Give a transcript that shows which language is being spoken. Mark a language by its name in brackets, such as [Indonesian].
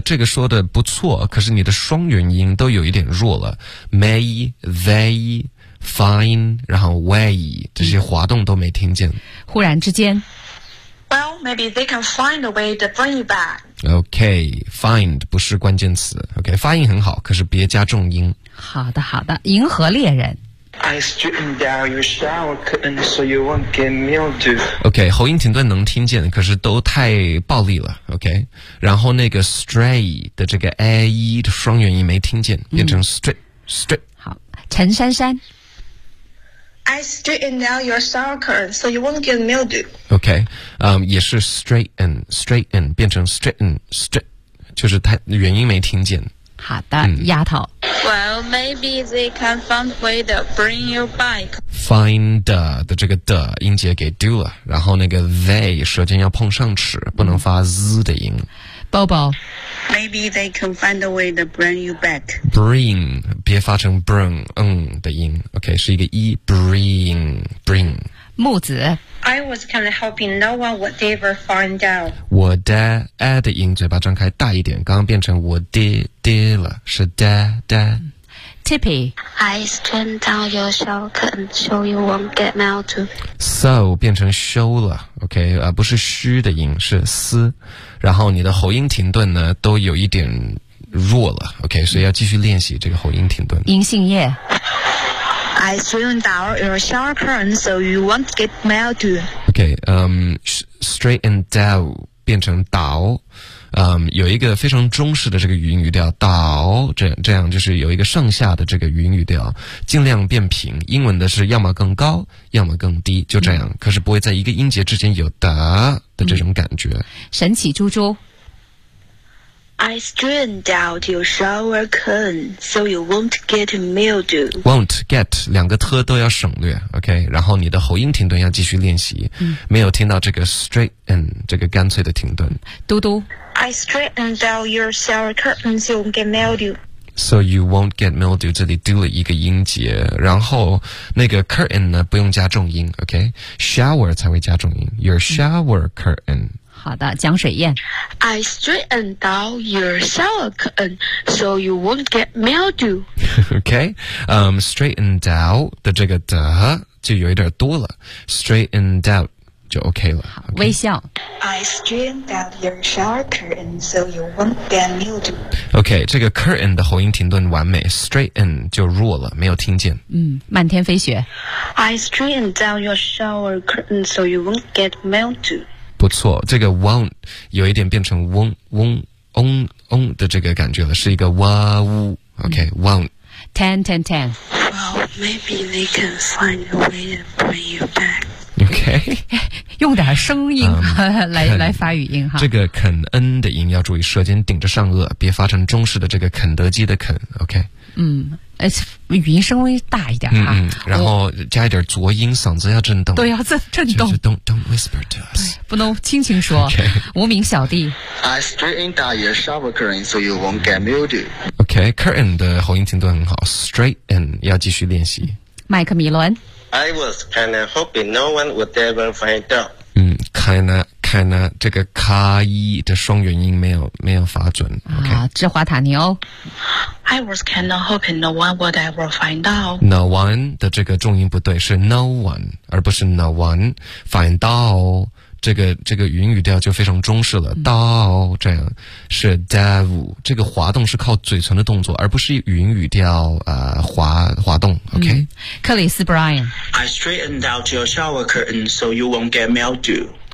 [Chinese] 这个说的不错，可是你的双元音都有一点弱了 ，may they find， 然后 way 这些滑动都没听见。忽然之间。 [English] Well, maybe they can find a way to bring you back. [Chinese] OK, find 不是关键词。 OK, 发音很好，可是别加重音。好的，好的。银河猎人。 [English] I straightened out your shower curtain so you won't get mildew. [Chinese] OK, 喉音停顿能听见，可是都太暴力了。 OK, 然后那个 stray 的这个 a 的双元音没听见，变成 straight、好，陈珊珊。 [English] I straighten down your shower curtain so you won't get mildew. [Chinese] Okay, 也是 straighten, straighten, 变成 straighten, straighten, 就是它元音没听见。好的，丫头。 [English] Well, maybe they can find a way to bring you back. [Chinese] Find 的这个的音节给 do 了，然后那个 they 舌尖要碰上齿，不能发 z 的音。 [English] Bobo, maybe they can find a way to bring you back. Bring, 别发成 bring, 的音。OK, 是一个 e, bring, bring. [Chinese] 木子。 [English] I was kind of hoping no one would ever find out. [Chinese] 我的 a 的音，嘴巴张开大一点，刚刚变成我的的了，是的的。 [English] Tippy, I straighten down your shower curtain so you won't get mildew. [Chinese] So 变成 show 了 ，OK， 不是虚的音，是嘶，然后你的喉音停顿呢，都有一点弱了 ，OK， 所以要继续练习这个喉音停顿。银杏叶。 [English] I straighten down your shower curtain so you won't get mildew. OK， straighten down 变成倒。 [Chinese] 有一个非常中式的这个语音语调，倒，这样就是有一个上下的这个语音语调，尽量变平。英文的是要么更高，要么更低，就这样。可是不会在一个音节之间有的这种感觉。神奇猪猪 [English] ，I straighten down your shower curtain so you won't get mildew. [Chinese] Won't get 两个特都要省略 ，OK？然后你的喉音停顿要继续练习。没有听到这个 straighten 这个干脆的停顿。嘟嘟。 [English] I straighten down your shower curtain so you won't get mildew. So you won't get mildew. [Chinese] 这里丢了一个音节，然后那个 curtain 呢不用加重音 ，OK? [English] Shower [Chinese] 才会加重音。 [English] Your shower curtain. [Chinese] 好的，江水燕。 [English] I straighten down your shower curtain so you won't get mildew. [Chinese] OK, straighten down 的这个的就有一点多了。 [English] Straighten down. 就 OK 了。 [Chinese] 好 okay? 微笑。 [English] I straightened out your shower curtain so you won't get mildew. [Chinese] OK, 这个 curtain 的喉音停顿完美 ,straighten 就弱了没有听见。漫天飞雪。 [English] I straightened out your shower curtain so you won't get mildew. [Chinese] 不错，这个 won't 有一点变成嗡嗡嗡嗡的这个感觉了，是一个哇呜。 [English] OK, won't. Ten, ten, ten. Well, maybe they can find a way to bring you back. OK， [Chinese] 用点声音来发语音哈。这个肯恩的音要注意，舌尖顶着上颚，别发成中式的这个肯德基的肯。 [English] OK， [Chinese] 语音稍微大一点哈。然后加一点浊音，嗓子要震动。对，要震动。就是 [English] don't whisper to us， [Chinese] 不能轻轻说。 [English] Okay. [Chinese] 无名小弟。 [English] I straighten down your shower curtain so you won't get mildew. [Chinese] OK， curtain 的喉音停顿很好 ，straighten 要继续练习。麦克米伦。 [English] I was kind of hoping no one would ever find out. [Chinese] Kinda, 这个卡一的双元音没有发准。Okay. 啊，芝华塔尼欧。 [English] I was kind of hoping no one would ever find out. [Chinese] No one 的这个重音不对，是 no one 而不是 no one find out。这个语音语调就非常中式了，到这样是 dev， 这个滑动是靠嘴唇的动作，而不是语音语调滑动。 [English] OK， [Chinese] 克里斯 Brian， [English] I straightened out your shower curtain so you won't get mildew.